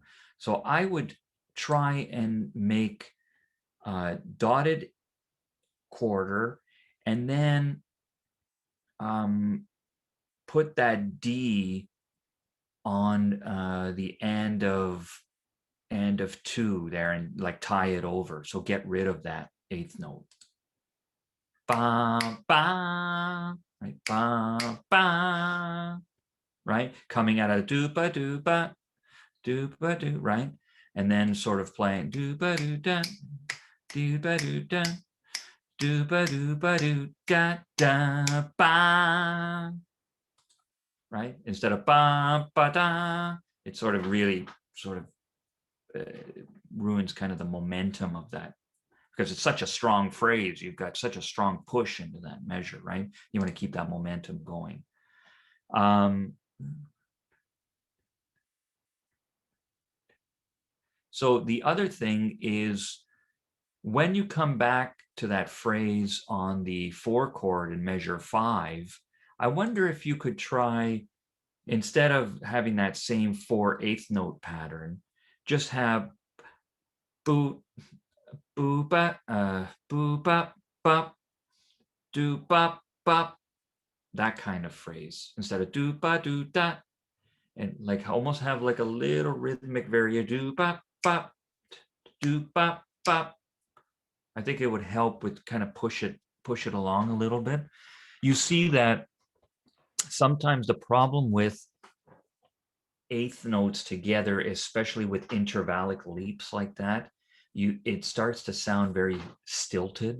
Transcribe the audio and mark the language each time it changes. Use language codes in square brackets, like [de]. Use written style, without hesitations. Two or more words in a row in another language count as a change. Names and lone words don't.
[en] So I would try and make dotted quarter, and then put that D on the end of 2 there, and like tie it over. So get rid of that 8th note. Ba ba, right? Ba ba, right? Coming out of do ba do ba do, right? And then sort of playing do ba do da do ba do da do ba do da da ba, right? Instead of ba ba da, it sort of really sort of ruins kind of the momentum of that, because it's such a strong phrase. You've got such a strong push into that measure, right? You want to keep that momentum going. So the other thing is, when you come back to that phrase on the 4 chord in measure 5, I wonder if you could try, instead of having that same 4/8 note pattern, just have boo, boo, ba, boo, bop, bop, do, bop, bop, that kind of phrase, instead of do, ba, do, da, and like almost have like a little rhythmic variation, do, bop, bop, do, bop, bop. I think it would help with kind of push it along a little bit. You see that sometimes the problem with 8th notes together, especially with intervallic leaps like that, it starts to sound very stilted.